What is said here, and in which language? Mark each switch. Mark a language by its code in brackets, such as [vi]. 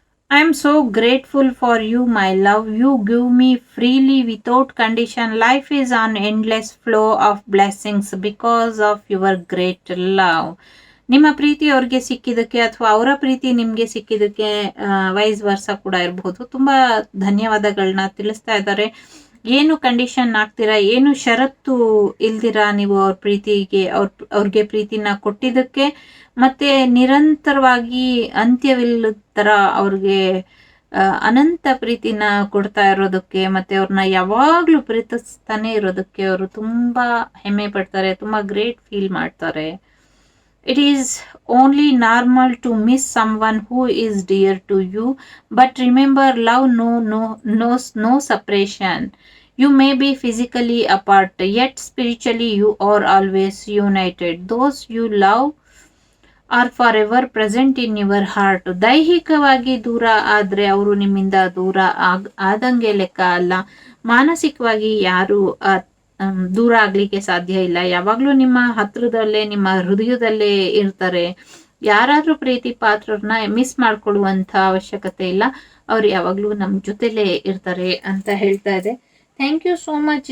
[en] I am so grateful for you, my love. You give me freely without condition. Life is an endless flow of blessings because of your great love. [kn] ನಿಮ್ಮ ಪ್ರೀತಿ ಅವ್ರಿಗೆ ಸಿಕ್ಕಿದ್ದಕ್ಕೆ ಅಥವಾ ಅವರ ಪ್ರೀತಿ ನಿಮಗೆ ಸಿಕ್ಕಿದ್ದಕ್ಕೆ wise ವರ್ಸ ಕೂಡ ಇರಬಹುದು. ತುಂಬ ಧನ್ಯವಾದಗಳನ್ನ ತಿಳಿಸ್ತಾ ಇದ್ದಾರೆ. ಏನು ಕಂಡೀಷನ್ ಆಗ್ತೀರಾ, ಏನು ಷರತ್ತು ಇಲ್ದಿರಾ ನೀವು ಅವ್ರ ಪ್ರೀತಿಗೆ ಅವ್ರಿಗೆ ಪ್ರೀತಿನ ಕೊಟ್ಟಿದ್ದಕ್ಕೆ, ಮತ್ತೆ ನಿರಂತರವಾಗಿ ಅಂತ್ಯವಿಲ್ಲದ ಥರ ಅವ್ರಿಗೆ ಅನಂತ ಪ್ರೀತಿನ ಕೊಡ್ತಾ ಇರೋದಕ್ಕೆ, ಮತ್ತೆ ಅವ್ರನ್ನ ಯಾವಾಗಲೂ ಪ್ರೀತಿಸ್ತಾನೆ ಇರೋದಕ್ಕೆ ಅವರು ತುಂಬ ಹೆಮ್ಮೆ ಪಡ್ತಾರೆ, ತುಂಬ ಗ್ರೇಟ್ ಫೀಲ್ ಮಾಡ್ತಾರೆ. [en] It is only normal to miss someone who is dear to you, but remember, love knows no separation. You may be physically apart, yet spiritually you are always united. Those you love are forever present in your heart. [kn] ದೈಹಿಕವಾಗಿ ದೂರ ಆದರೆ ಅವರು ನಿಮ್ಮಿಂದ ದೂರ ಆದಂಗೆ ಲೆಕ್ಕ ಅಲ್ಲ. ಮಾನಸಿಕವಾಗಿ ಯಾರು ದೂರ ಆಗ್ಲಿಕ್ಕೆ ಸಾಧ್ಯ ಇಲ್ಲ. ಯಾವಾಗ್ಲೂ ನಿಮ್ಮ ಹತ್ರದಲ್ಲೇ, ನಿಮ್ಮ ಹೃದಯದಲ್ಲೇ ಇರ್ತಾರೆ. ಯಾರಾದ್ರೂ ಪ್ರೀತಿ ಪಾತ್ರರನ್ನ ಮಿಸ್ ಮಾಡ್ಕೊಳ್ಳುವಂತ ಅವಶ್ಯಕತೆ ಇಲ್ಲ, ಅವ್ರು ಯಾವಾಗ್ಲೂ ನಮ್ ಜೊತೆಲೇ ಇರ್ತಾರೆ ಅಂತ ಹೇಳ್ತಾ ಇದೆ. [en] Thank you so much.